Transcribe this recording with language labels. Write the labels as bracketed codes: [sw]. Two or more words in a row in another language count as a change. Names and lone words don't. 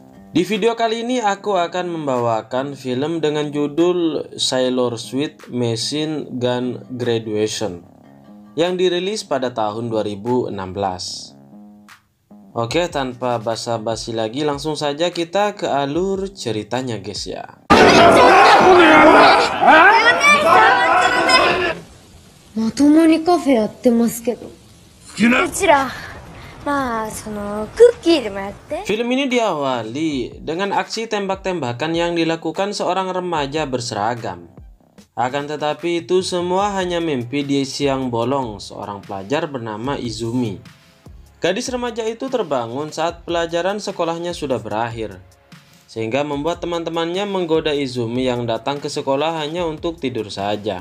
[id] Di video kali ini aku akan membawakan film dengan judul Sailor Sweet Machine Gun Graduation yang dirilis pada tahun 2016. Oke, tanpa basa-basi lagi langsung saja kita ke alur ceritanya guys ya. [ja] まともにカフェやってますけど。うちら、まあクッキーでもやって。 [id] Film ini diawali dengan aksi tembak-tembakan yang dilakukan seorang remaja berseragam. Akan tetapi itu semua hanya mimpi di siang bolong seorang pelajar bernama Izumi. Gadis remaja itu terbangun saat pelajaran sekolahnya sudah berakhir, sehingga membuat teman-temannya menggoda Izumi yang datang ke sekolah hanya untuk tidur saja.